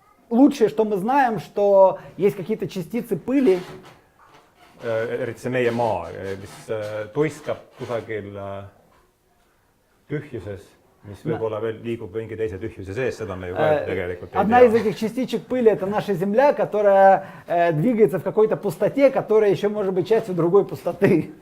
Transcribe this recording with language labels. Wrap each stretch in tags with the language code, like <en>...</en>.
<ru>Лучшее, что мы знаем, что есть какие-то частицы пыли.</ru> <et>Eriti see meie maa, mis tuiskab kusagil tühjuses, mis võib-olla veel liigub mingi teise tühjuse sees, seda me ju tegelikult ei tea.</et> <ru>Одна из этих частичек пыли — это наша Земля, которая двигается в какой-то пустоте, которая еще может быть частью другой пустоты.</ru>